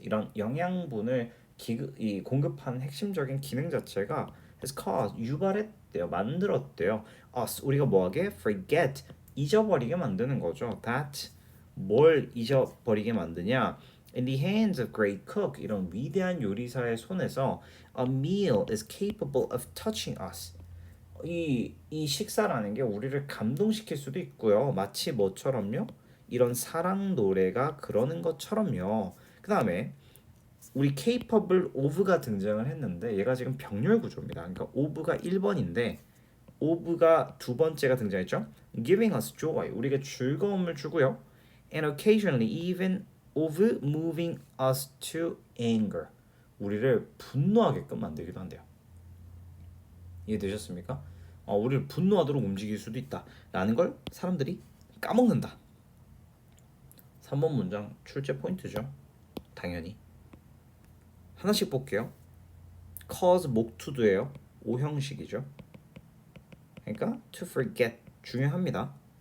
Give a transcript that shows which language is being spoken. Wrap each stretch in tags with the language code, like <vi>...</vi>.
<ko>이런 영양분을 공급하는 핵심적인 기능 자체가 has caused, 유발했대요. 만들었대요. us, 우리가 뭐하게? forget, 잊어버리게 만드는 거죠. that, 뭘 잊어버리게 만드냐?</ko> <en>In the hands of great cook,</en> <ko>이런 위대한 요리사의 손에서</ko> <en>a meal is capable of touching us.</en> <ko>이 식사라는 게 우리를 감동시킬 수도 있고요. 마치 뭐처럼요? 이런 사랑 노래가 그러는 것처럼요. 그 다음에 우리 capable of가 등장을 했는데 얘가 지금 병렬 구조입니다. 그러니까 of가 1번인데 of가 두 번째가 등장했죠. giving us joy, 우리에게 즐거움을 주고요.</ko> <en>and occasionally even of moving us to anger,</en> <ko>우리를 분노하게끔 만들기도 한대요. 이해되셨습니까? 우리를 분노하도록 움직일 수도 있다라는 걸 사람들이 까먹는다. 3번 문장 출제 포인트죠. 당연히 하나씩 볼게요. cause 목투도예요. 오형식이죠. 그러니까 to forget 중요합니다.</ko>